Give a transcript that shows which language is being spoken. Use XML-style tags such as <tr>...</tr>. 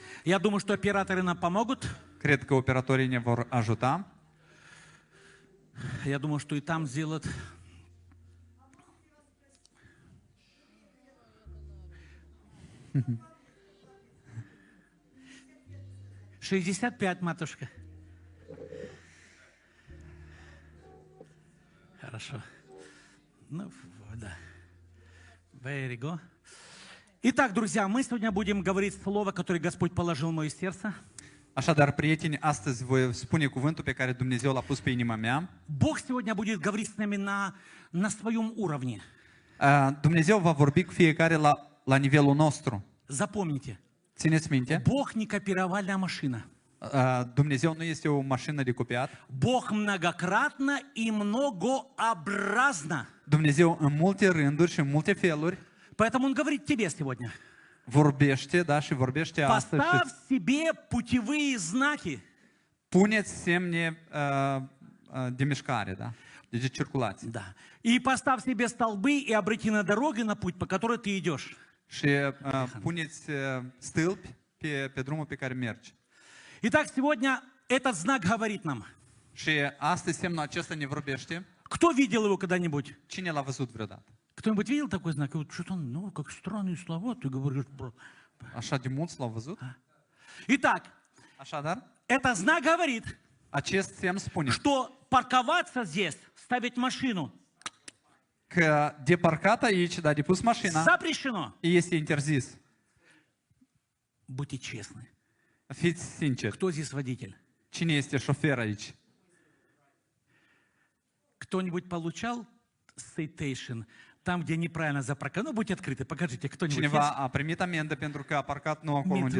<ru>Я думаю, что операторы нам помогут.</ru> <ro>Cred că operatorii ne vor ajuta.</ro> <ru>Я думаю, что и там сделают. «65, матушка». Хорошо. Ну, да.</ru> <en>Very good.</en> <ru>Итак, друзья, мы сегодня будем говорить слово, которое Господь положил в мое сердце.</ru> <ro>Așadar, prieteni, astăzi voi spune cuvântul pe care Dumnezeu l-a pus pe inima mea.</ro> <ru>Бог сегодня будет говорить с нами на своем уровне.</ru> <ro>Dumnezeu va vorbi cu fiecare la nivelul nostru.</ro> <ru>Запомните,</ru> <ro>Țineți minte,</ro> <ru>Бог не копировальная машина.</ru> <ro>Dumnezeu nu este o mașină de copiat.</ro> <ru>Бог многократно и многообразно.</ru> <ro>Dumnezeu în multe rânduri și în multe feluri</ro> <ru>Поэтому Он говорит тебе сегодня.</ru> <ro>vorbește, da, și vorbește astăzi și</ro> <ru>Поставь себе путевые знаки.</ru> <ro>puneți semne de mișcare, da, de circulație.</ro> <ru>Да. И поставь себе столбы и обрати на дороги, на путь, по которой ты идешь.</ru> <ro>Și puneți stâlpi pe drumul pe care mergi.</ro> <ru>Итак, сегодня этот знак говорит нам.</ru> <ro>Și astăzi semnul acesta ne vorbește.</ro> <ru>Кто видел его когда-нибудь?</ru> <ro>Cine l-a văzut vreodată?</ro> <ru>Кто-нибудь видел такой знак? И вот что-то, ну, как странные слова, ты говоришь.</ru> <ro>Așa de mulți l-au văzut?</ro> <ru>Итак,</ru> <ro>Așadar,</ro> <ru>этот знак говорит,</ru> <ro>acest semn spune</ro> <ru>что парковаться здесь, ставить машину,</ru> <ro>că de parcat aici, da, de pus mașina,</ro> <ru>запрещено.</ru> <ro>este interzis.</ro> <ru>Будьте честны.</ru> <ro>Fiți sinceri,</ro> <ru>Кто здесь водитель?</ru> <ro>cine este șofer aici?</ro> <ru>Кто-нибудь получал citation там, где неправильно запарковано? Ну, будьте открыты, покажите, кто-нибудь</ru> <ro>Cineva</ro> <ru>есть?</ru> <ro>a primit amendă pentru că a parcat nu acolo unde</ro>